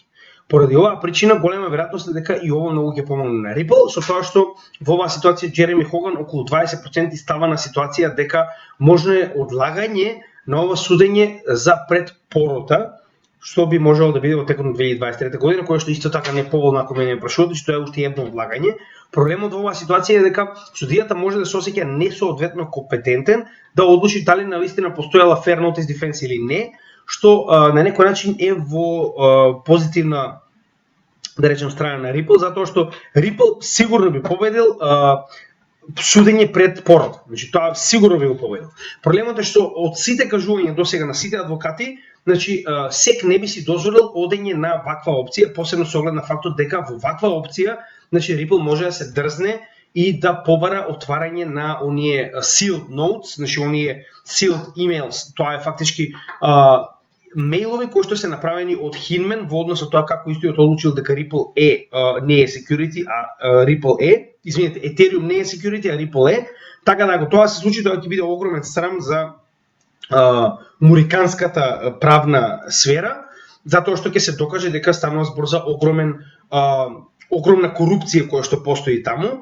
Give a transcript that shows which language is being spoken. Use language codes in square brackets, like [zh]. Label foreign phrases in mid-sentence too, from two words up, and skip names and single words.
[mk] Поради оваа причина голема веројатност е дека и ово многу ќе помогне на Ripple, со тоа што во оваа ситуација Джереми Хоган околу 20% става на ситуација дека можно е одлагање на ова судење за пред порота, што би можело да биде во текот на 2023 година, кое што исто така не е поволно ако мене прашувате, што е уште едно одлагање. Проблемот во оваа ситуација е дека судијата може да се осеќа несоодветно компетентен да одлучи дали навистина постоела [en] fair notice defense [mk] или не, што на некој начин е во позитивна, да речем, страна на Ripple, затоа што Ripple сигурно би победил судење пред пород. Значи тоа сигурно би го победил. Проблемот е што од сите кажувања досега на сите адвокати, значи SEC не би си дозволил одење на ваква опција, посебно со оглед на фактот дека во ваква опција, значи Ripple може да се дрзне и да побара отварање на оние [en] sealed notes, [mk] значи оние [en] sealed emails. [mk] Тоа е фактички мејлови кои што се направени од Hinman во однос на тоа како истојот одлучил дека Ripple не е security, а Ripple е, извинете, Ethereum не е security, а Ripple е. Така да ако тоа се случи, тоа ќе биде огромен срам за муриканската правна сфера, затоа што ќе се докаже дека станува збор за огромна корупција која што постои таму.